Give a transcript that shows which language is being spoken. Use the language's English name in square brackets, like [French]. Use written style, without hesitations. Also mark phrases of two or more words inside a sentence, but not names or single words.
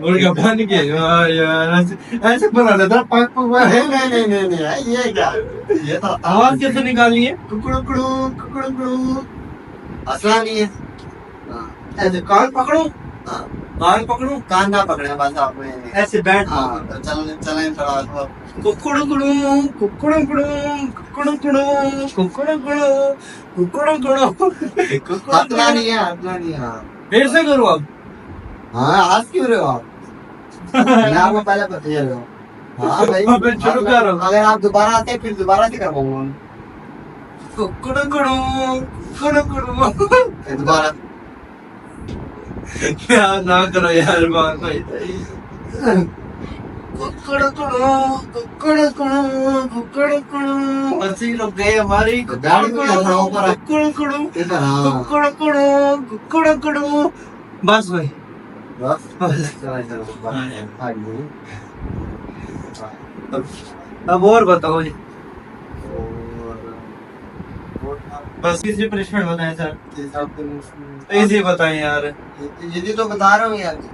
[Hindi] मुर्गा बन के यार, ऐसे बना लेता पाक पाक नहीं नहीं नहीं नहीं नहीं, ये क्या, ये तो आवाज कैसे निकालनी है? कुकड़ू हंसना नहीं है। हाँ, ऐसे कान पकड़ो, हाँ, कान पकड़ो, कान ना पकड़े बस आपने। ऐसे बैठ। हाँ तो चल चलें थोड़ा सा। कुकड़ू कुड़ू, कुकड़ू कुड़ू, कुकड़ू कुड़ू, कुकड़ू कुड़ू, कुकड़ू कुड़ू, हंसना नहीं है, हंसना नहीं है। हाँ फिर से करो अब। हाँ, हंस क्यों रहे हो आप? मैं आपको पहले बता रहा हूँ। हाँ भाई, अब शुरू करो। अगर आप दोबारा आते हैं फिर दोबारा से करवाऊंगा। कुकड़ू कुड़ू, कुकड़ू कुड़ू। फिर दोबारा यार ना करो यार बात भाई। कुकड़ू कुड़ू, कुकड़ू कुड़ू, कुकड़ू कुड़ू, हंसी लोग गए हमारी। तो गाड़ी को क्या खड़ा ऊपर है? कुकड़ू कुड़ू, इधर हाँ कुकड़ू कुड़ू, कुकड़ू कुड़ू। बस भाई, बस बस। चला चलो आगे। अब और बताओ जी। और बस किसी पनिशमेंट बताएं सर, आप इजी बताएं यार। ये तो बता रहा हूँ यार।